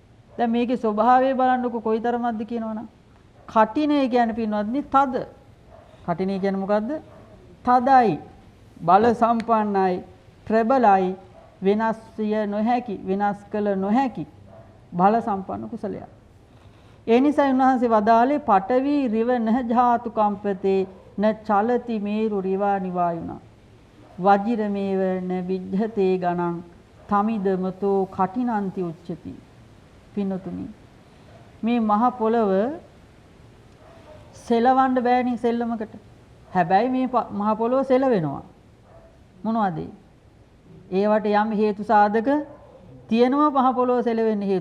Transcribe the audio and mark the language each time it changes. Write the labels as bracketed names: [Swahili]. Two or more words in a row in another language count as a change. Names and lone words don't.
[Sinhala] දැන් මේකේ ස්වභාවය බලන්නකො කොයිතරම්ද කියනවනම් කටිනේ කියන්නේ පින්වත්නි තද. කටිනේ කියන්නේ මොකද්ද? තදයි, බල සම්පන්නයි, ප්‍රබලයි, වෙනස් විය නොහැකි, වෙනස් කළ නොහැකි බල සම්පන්න කුසලයක්. ඒ නිසා උන්වහන්සේ වදාළේ [Pali] පඨවි රිව නහ ජාතු කම්පතේ න චලති මේරු රිවා නිවායුණා. වජිරමේව න විද්ධතේ ගණං තමිදමතෝ කටිනන්ති උච්චති. [Sinhala] පින්නතුනි මේ මහ පොළව සෙලවන්න බෑනේ සෙල්ලමකට. හැබැයි මේ මහ පොළව සෙලවෙනවා. මොනවද ඒවට යම් හේතු සාධක තියෙනවා මහ පොළව සෙලවෙන්න හේතු.